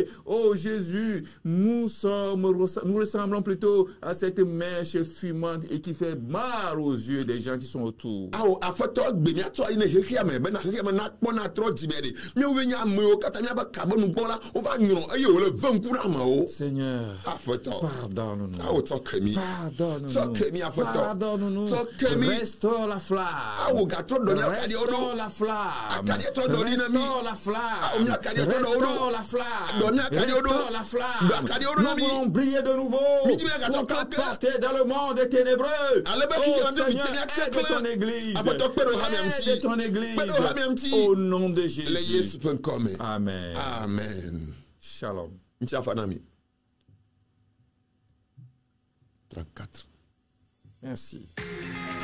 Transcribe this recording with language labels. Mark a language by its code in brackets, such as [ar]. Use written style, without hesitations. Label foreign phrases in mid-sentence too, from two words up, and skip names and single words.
[fr] Oh Jésus, nous ressemblons plutôt à cette mèche fumante et qui fait mal aux yeux des gens qui sont autour. Seigneur, [ee] aƒetɔ. [fr] Pardonne-nous. [ee] Awo tsɔ ke mi. [fr] Pardonne-nous. [ee] Tsɔ ke mi aƒetɔ. [fr] Pardonne-nous. [ee] Tsɔ ke mi. [fr] Restaure la flamme. [ee] Awo gatrɔ dɔ ni akaɖi wo [fr] Restaure [ee] ɖo. [fr] la flamme. [ee] Akaɖi trɔ dɔ ni na mi. [fr] Restaure la flamme. [ee] Awo mi akaɖi trɔ dɔ wo [fr] Restaure [ee] ɖo. [fr] la flamme. [ee] Dɔ ni akaɖi wo ɖo. [fr] Restaure la flamme. [ee] Dɔ akaɖi wo ɖo na [fr] Nous [ee] mi. [fr] voulons briller de nouveau [ee] Mi di be gatrɔ [fr] pour [ee] kleke. [fr] t'apporter dans le monde ténébreux. [ee] Ale be [fr] Oh [ee] kiki ande mi [fr] Seigneur, [ee] tseni [fr] aide ton [ee] akekle. [fr] église. [ee] Aƒetɔ kpe ɖe wo hame ŋuti. [fr] Aide ton église. [ee] Kpe ɖe wo hame ŋuti. [fr] Au nom de [ee] Le [fr] Jésus. [ee] Yesu ƒe ŋkɔ me. Amen. Amen. Shalom. Ŋuti afa na mi. 34. [fr] Merci.